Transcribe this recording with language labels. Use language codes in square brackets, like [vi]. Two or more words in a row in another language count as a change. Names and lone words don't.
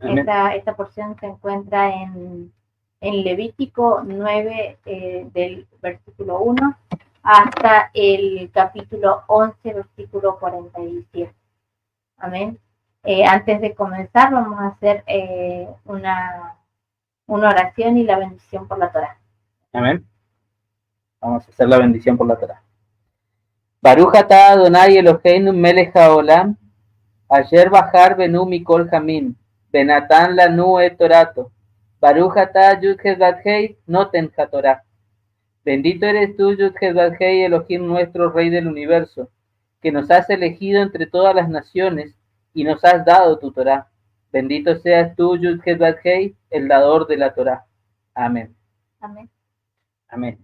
[es] Esta porción se encuentra en Levítico 9, del versículo 1 hasta el capítulo 11, versículo 47. Amén. Antes de comenzar, vamos a hacer una oración y la bendición por la Torá. Amén. Vamos a hacer la bendición por la Torá. [he] ברוך אתה אדוני אלוהינו מלך העולם אשר בחר בנו מכל העמים ונתן לנו את תורתו. ברוך אתה יוד חסד הא נותן התורה. [es] Bendito eres tú, Yud Hesed Hei, Elohim nuestro, Rey del universo, que nos has elegido entre todas las naciones y nos has dado tu Torá. Bendito seas tú, Yud Hesed Hei, el dador de la Torá. Amén. Amén. Amén.